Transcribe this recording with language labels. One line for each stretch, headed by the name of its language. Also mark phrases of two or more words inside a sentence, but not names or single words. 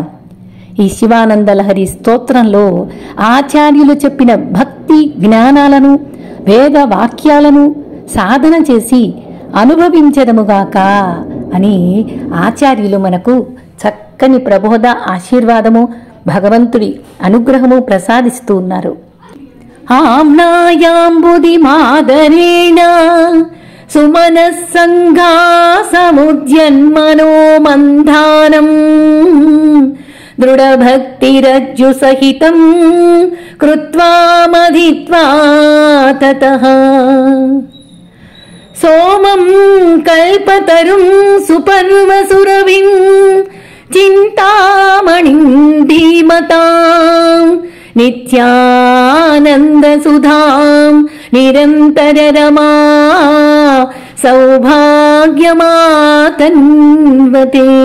Telugu: ఈ శివానంద లహరి స్తోత్రంలో ఆచార్యులు చెప్పిన భక్తి జ్ఞానాలను, వేద వాక్యాలను సాధన చేసి అనుభవించదముగాక అని ఆచార్యులు మనకు చక్కని ప్రబోధ, ఆశీర్వాదము, భగవంతుడి అనుగ్రహము ప్రసాదిస్తూ ఉన్నారు.
Sanskrit: ఆమ్నాయాంబుది మాదరేణ సుమనస్సంఘా సముద్యన్మనో మంధానం दृढभक्तिरज्जुसहितं कृत्वा मदित्वा ततः सोमं कल्पतरुं सुपर्वसुरभिं चिन्तामणिं धीमतां नित्यानन्दसुधां निरन्तररमा सौभाग्यमातन्वते।